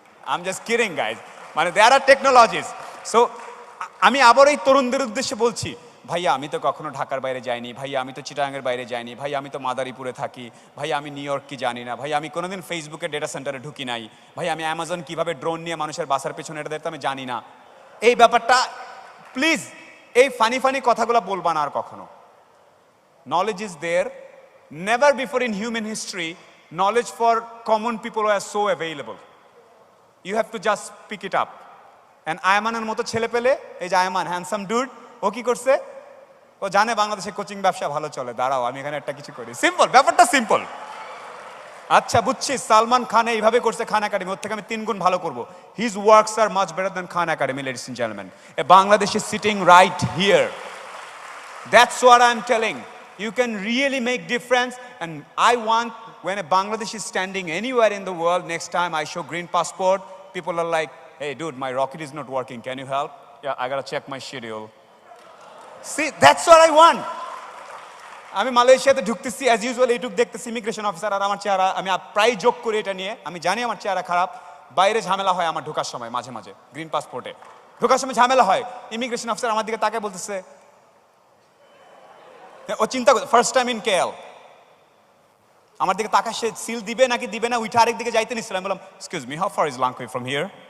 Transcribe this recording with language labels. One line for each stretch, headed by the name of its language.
English: I am just kidding guys,
Bangla: মানে
English: There are technologies.
Bangla: So আমি আবার এই তরুণদের উদ্দেশ্যে বলছি, ভাইয়া আমি তো কখনো ঢাকার বাইরে যাইনি, ভাইয়া আমি তো চিটাগাংয়ের বাইরে যাইনি, ভাই আমি তো মাদারীপুরে থাকি, ভাই আমি নিউ ইয়র্ক কি জানি না, ভাই আমি কোনোদিন ফেসবুকের ডেটা সেন্টারে ঢুকি নাই, ভাই আমি অ্যামাজন কিভাবে ড্রোন নিয়ে মানুষের বাসার পেছনে এটা দেখতে আমি জানি না। এই ব্যাপারটা প্লিজ এই ফানি কথাগুলো বলবা না আর কখনো।
English: Knowledge is there. Never before in human history, knowledge for common people were so available. You have to just pick it up.
Bangla: And আয়মানের মতো ছেলে পেলে, এই যে আয়মান হ্যান্ডসাম ডুড, ও কি করছে? ও জানে বাংলাদেশে কোচিং ব্যবসা ভালো চলে, দাঁড়াও আমি এখানে একটা কিছু করি। সিম্পল, ব্যাপারটা সিম্পল। আচ্ছা বুঝছি, সালমান খান এইভাবে করছে খান একাডেমি, ওর থেকে আমি 3 গুণ ভালো করব।
English: His works are much better than Khan academy, ladies and gentleman. A Bangladesh is sitting right here. That's what I'm telling. You can really make difference, and I want when a Bangladesh is standing anywhere in the world, next time I show green passport, people are like, hey dude, my rocket is not working, can you help? Yeah, I gotta check my schedule. See, that's what I want.
Bangla: আমি মালয়েশিয়াতে ঢুকতেছি as usual, এইটুক দেখতেছি immigration officer, আর আমার চেহারা, আমি প্রায় যোগ করি এটা নিয়ে, আমি জানি আমার চেহারা খারাপ, বাইরে ঝামেলা হয় আমার ঢোকার সময়, মাঝে মাঝে গ্রিন পাসপোর্টে ঢোকার সময় ঝামেলা হয়। ইমিগ্রেশন অফিসার আমার দিকে তাকে বলতেছে, ও চিন্তা করে ফার্স্ট টাইম ইন কেএল, আমার দিকে তাকা, সে সিল দিবে নাকি দিবে না, উঠে আরেক দিকে যাইতে নিচ্ছিলাম, বললাম
English: Excuse me, how far is লাংকুই from here?